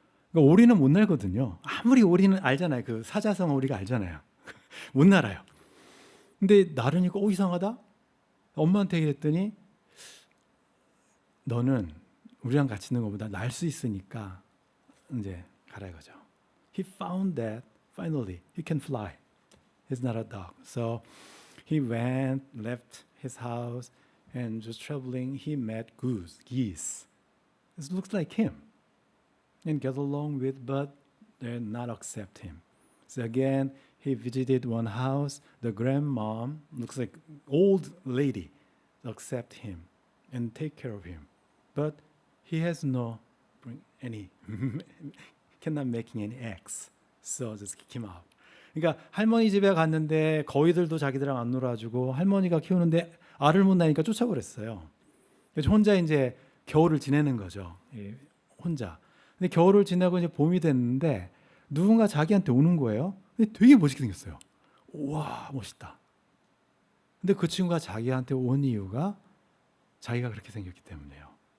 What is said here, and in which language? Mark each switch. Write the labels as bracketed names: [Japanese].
[Korean] 그러니까 오리는 못 날거든요. 아무리 오리는 알잖아요. 그 사자성 오리가 알잖아요. 못 날아요. 근데 나르니까 이상하다. 엄마한테 얘기했더니 너는 우리랑 같이 있는 것보다 날 수 있으니까 이제 가라 이거죠. [English] He found that finally he can fly. He's not a dog. So he went, left his house, and just traveling, he met geese. It looks like him, and get along with, but they not accept him. So again, he visited one house. The grandmom looks like old lady, accept him and take care of him, but he has no any cannot making any eggs, so just kick him out. [Korean] 그러니까 할머니 집에 갔는데 거위들도 자기들랑 안 놀아주고 할머니가 키우는데 알을 못 낳으니까 쫓아버렸어요. 그래서 혼자 이제 겨울을 지내는 거죠. 혼자. 근데 겨울을 지내고 이제 봄이 됐는데 누군가 자기한테 오는 거예요. 근데 되게 멋있게 생겼어요. 와 멋있다. 근데 그 친구가 자기한테 온 이유가 자기가 그렇게 생겼기 때문이에요.